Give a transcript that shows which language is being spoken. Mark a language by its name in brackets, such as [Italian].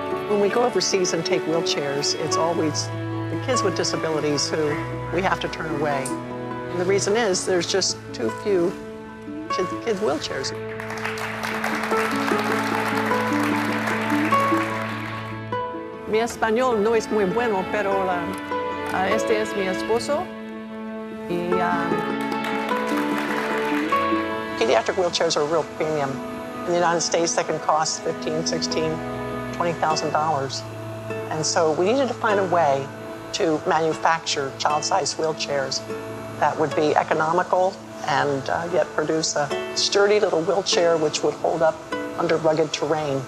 [English] When we go overseas and take wheelchairs, it's always the kids with disabilities who we have to turn away. And the reason is there's just too few kids' wheelchairs. [Spanish] Mi español no es muy bueno, pero este es mi esposo. Y [English] pediatric wheelchairs are a real premium. In the United States, they can cost $15,000, $16,000, $20,000. And so we needed to find a way to manufacture child-sized wheelchairs that would be economical and yet produce a sturdy little wheelchair which would hold up under rugged terrain.